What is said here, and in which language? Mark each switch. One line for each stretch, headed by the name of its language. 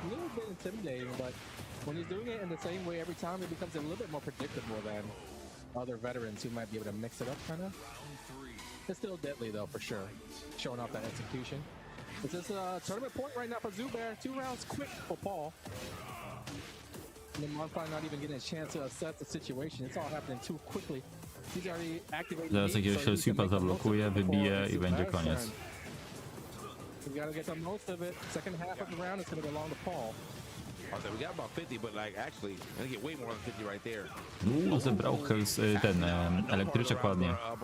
English: A little bit intimidating, but when he's doing it in the same way every time, it becomes a little bit more predictable than other veterans who might be able to mix it up, kind of. It's still deadly, though, for sure. Showing off that execution. This is a tournament point right now for Zubair. 2 rounds quick for Paul. Lemon probably not even getting a chance to assess the situation. It's all happening too quickly. He's already activated.
Polish: Zaraz jakiegoś sweepa zablokuje, wybije i będzie koniec.
English: We gotta get the most of it. Second half of the round is gonna go long to Paul. We got about 50, but actually, gonna get way more than 50 right there.
Polish: Zebrał ten elektryczek ładnie.